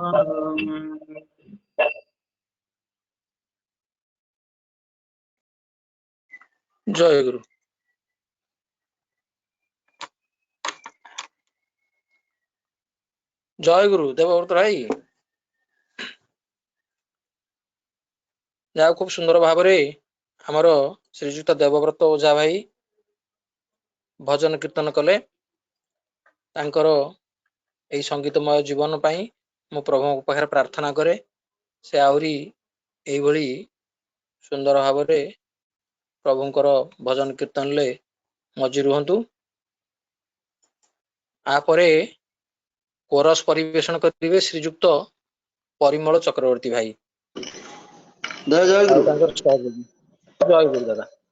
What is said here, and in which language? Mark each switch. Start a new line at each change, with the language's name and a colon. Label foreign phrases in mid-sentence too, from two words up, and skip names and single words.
Odia: ଜୟ ଗୁରୁ। ଜୟ ଗୁରୁ ଦେବବ୍ରତ ଭାଇ ଯାହା ଖୁବ ସୁନ୍ଦର ଭାବରେ ଆମର ଶ୍ରୀଯୁକ୍ତ ଦେବବ୍ରତ ଓଝା ଭାଇ ଭଜନ କୀର୍ତ୍ତନ କଲେ ତାଙ୍କର ଏଇ ସଙ୍ଗୀତମୟ ଜୀବନ ପାଇଁ ମୁଁ ପ୍ରଭୁ ପାଖରେ ପ୍ରାର୍ଥନା କରେ ସେ ଆଉରି ଏଇ ଭଳି ସୁନ୍ଦର ଭାବରେ ପ୍ରଭୁଙ୍କର ଭଜନ କୀର୍ତ୍ତନରେ ମଜି ରହନ୍ତୁ। ଆପରେ କୋରସ ପରିବେଷଣ କରିବେ ଶ୍ରୀଯୁକ୍ତ ପରିମଳ ଚକ୍ରବର୍ତ୍ତୀ ଭାଇ। ଜୟ ଗୁରୁ। ଜୟ ଗୁରୁ ଦାଦା।